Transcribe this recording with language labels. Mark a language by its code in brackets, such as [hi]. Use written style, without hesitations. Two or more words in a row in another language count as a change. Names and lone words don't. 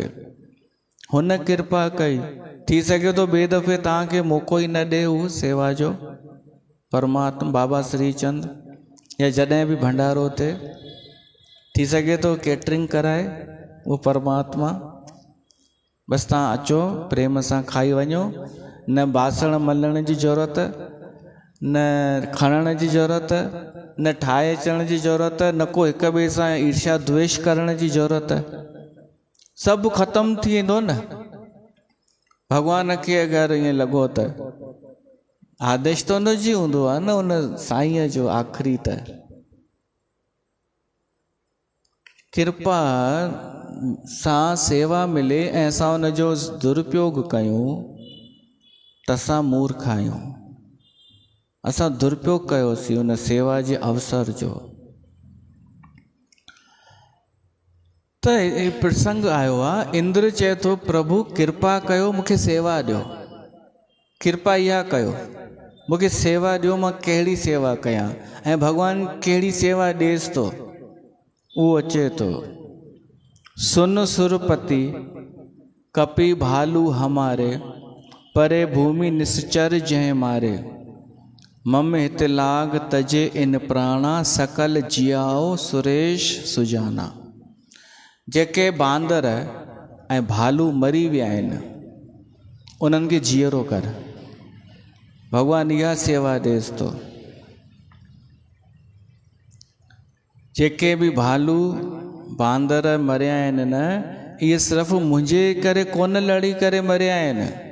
[sd] हुन कृपा कई, थी सघे थो ॿिए दफ़े तव्हांखे मौक़ो ई न ॾे उहो सेवा जो, परमात्मा बाबा श्री चंद, या जॾहिं बि भंडारो थिए थी सघे थो कैटरिंग कराए उहो परमात्मा। बसि तव्हां अचो प्रेम सां खाई वञो, न बासण मलण जी ज़रूरत, न खणण जी ज़रूरत, न ठाहे अचण जी ज़रूरत, न को हिक ॿिए सां ईर्ष्या द्वेष करण जी ज़रूरत, सभु ख़तमु थी वेंदो न। भॻवान खे अगरि ईअं लॻो त आदेश त उन जी हूंदो आहे न, उन साईंअ जो आख़िरी त कृपा सां सेवा मिले ऐं असां उन जो दुरुपयोग कयूं त असां मूर्ख आहियूं, असां दुरुपयोग कयोसीं उन सेवा जे अवसर जो। त हे प्रसंग आयो आहे, इंद्र चए थो प्रभु कृपा कयो मूंखे सेवा ॾियो, कृपा इहा कयो मूंखे सेवा ॾियो, मां कहिड़ी सेवा कयां। ऐं भॻवानु कहिड़ी सेवा ॾेसि थो, उहो अचे थो, [awa] सुन सुरपति कपि भालू हमारे, परे भूमि निश्चर जंहिं मारे, मम हित लाग तजे इन प्राणा, सकल जियाओ सुरेश सुजाना। [sd] जेके बांदर ऐं भालू मरी विया आहिनि उन्हनि खे जीअरो कर, भॻवानु इहा सेवा ॾेसि थो। जेके बि भालू बांदर मरिया आहिनि न, इहे सिर्फ़ु मुंहिंजे करे कोन लड़ी करे मरिया आहिनि।